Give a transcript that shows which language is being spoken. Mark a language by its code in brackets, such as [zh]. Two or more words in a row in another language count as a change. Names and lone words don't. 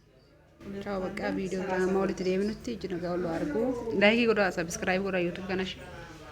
[om] Ciao, baka video drama olite deebinutti ijina gawlo argu. Like godha subscribe godha YouTube kana.